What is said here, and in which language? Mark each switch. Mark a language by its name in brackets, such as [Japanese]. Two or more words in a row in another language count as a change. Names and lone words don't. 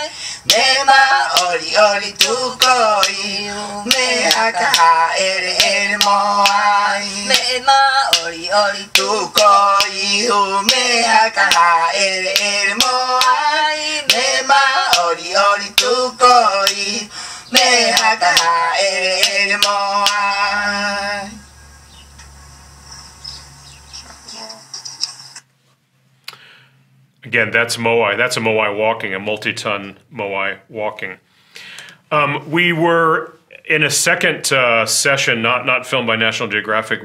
[Rapanui] Me ma ori ori tukoi, me hakaha ere ere moai. Me ma ori ori tukoi, me hakaha ere ere moai. Me ma ori ori tukoi, me hakaha ere ere moai. [English] Again, that's Moai. That's a Moai walking, a multi-ton Moai walking. We were in a second session, not filmed by National Geographic.